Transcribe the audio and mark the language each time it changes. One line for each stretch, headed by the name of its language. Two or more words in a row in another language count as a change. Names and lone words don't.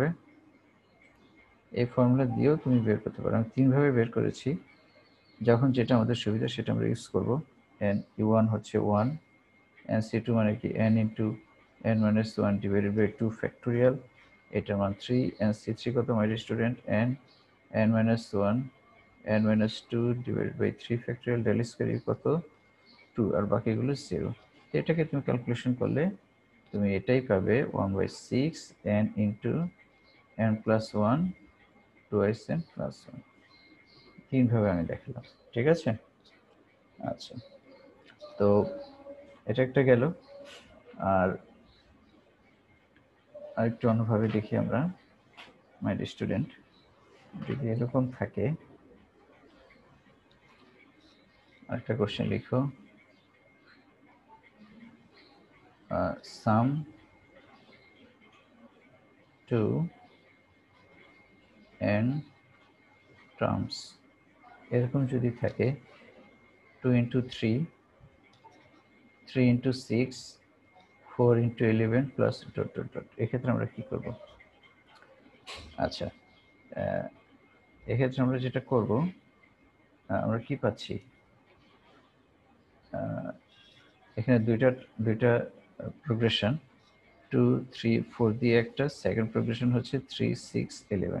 Bangla: এই ফর্মুলা দিয়েও তুমি বের করতে পারো, আমি 3 ভাবে বের করেছি, যখন যেটা আমাদের সুবিধা সেটা আমরা ইউজ করব। n u1 হচ্ছে 1, nc2 মানে কি
English: n into n minus 1 divided by 2 factorial,
Bangla: এটার মান 3, nc3 কত
English: my dear student, n minus 1 n minus 2 divided by 3 factorial, del square
Bangla: কত 2, আর বাকিগুলো 0। এটাকে তুমি ক্যালকুলেশন করলে তুমি এটাই পাবে 1/6
English: n into n plus 1 twice n plus 1।
Bangla: তিনভাবে আমি দেখালাম, ঠিক আছে? আচ্ছা, তো এটা একটা গেল। আর আরেকটু অন্যভাবে দেখি আমরা,
English: my student,
Bangla: যদি এরকম থাকে, আরেকটা কোশ্চেন লিখো,
English: sum to n terms,
Bangla: এরকম যদি থাকে 2 into 3, 3 into 6, 4 into 11
English: plus dot dot dot,
Bangla: এক্ষেত্রে আমরা কি করব? আচ্ছা, এক্ষেত্রে আমরা যেটা করব, আমরা কি পাচ্ছি, এখানে দুইটা প্রোগ্রেশন, 2 3 4 দিয়ে একটা,
English: second progression
Bangla: হচ্ছে 3 6 11।